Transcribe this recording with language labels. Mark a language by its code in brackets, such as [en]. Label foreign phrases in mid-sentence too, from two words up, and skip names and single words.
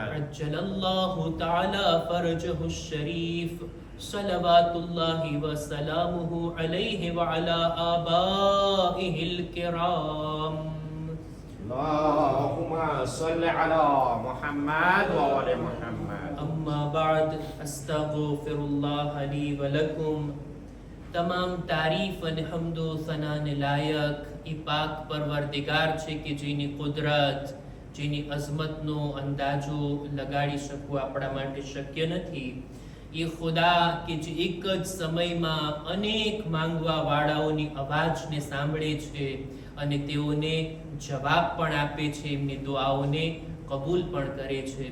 [ar] عجل الله تعالى فرجه الشريف صلوات الله وسلامه عليه وعلى آبائه الكرام. اللهم صل على محمد وآل محمد. أما بعد أستغفر الله لي ولكم. [gu] તમામ તારીફ અને હમદો સનાને લાયક એ પાક પરવરદિગાર છે કે જેની કુદરત જેની અઝમતનો અંદાજો લગાડી શકવો આપણા માટે શક્ય નથી. એ ખુદા કે જે એક જ સમયમાં અનેક માંગવા વાળાઓની અવાજને સાંભળે છે અને તેઓને જવાબ પણ આપે છે, એમની દુઆઓને કબૂલ પણ કરે છે.